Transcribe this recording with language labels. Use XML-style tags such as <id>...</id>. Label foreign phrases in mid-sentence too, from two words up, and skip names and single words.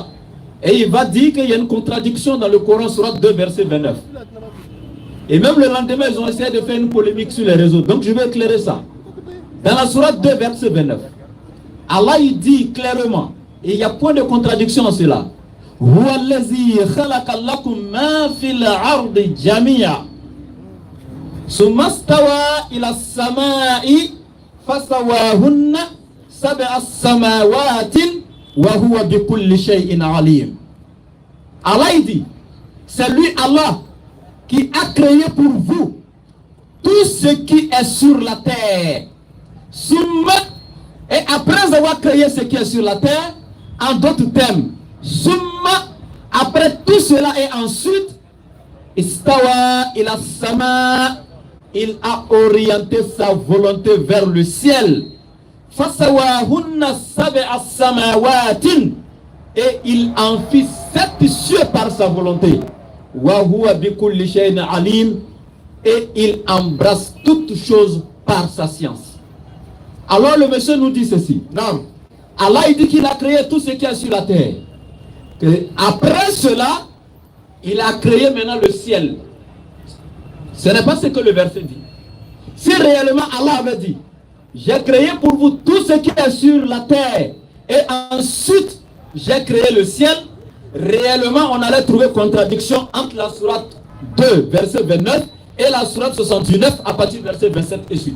<fr>Et il va dire qu'il y a une contradiction dans le Coran, surat 2, verset 29. Et même le lendemain, ils ont essayé de faire une polémique sur les réseaux. Donc je vais éclairer ça. Dans la surat 2, verset 29, Allah il dit clairement, et il n'y a point de contradiction en cela.</fr> <ar>هو الذي خلق لكم ما في الأرض جميعا ثم استوى إلى السماء فسواهن سبع السماوات وهو بكل شيء عليم.</ar> <fr>Allah il dit, c'est lui Allah qui a créé pour vous tout ce qui est sur la terre. Et après avoir créé ce qui est sur la terre, en d'autres termes, après tout cela et ensuite,</fr> <ar>استوى إلى السماء,</ar> <fr>il a orienté sa volonté vers le ciel.</fr> <ar>فسواهن سبع سماوات,</ar> <fr>et il en fit 7 cieux par sa volonté.</fr> <ar>وهو بكل شيء عليم,</ar> <fr>et il embrasse toutes choses par sa science. Alors le monsieur nous dit ceci. Non. Allah il dit qu'il a créé tout ce qui est sur la terre. Que après cela, il a créé maintenant le ciel. Ce n'est pas ce que le verset dit. Si réellement Allah avait dit, j'ai créé pour vous tout ce qui est sur la terre, et ensuite j'ai créé le ciel, réellement on allait trouver contradiction entre la sourate 2, verset 29, et la sourate 69 à partir du verset 27 et suite.</fr>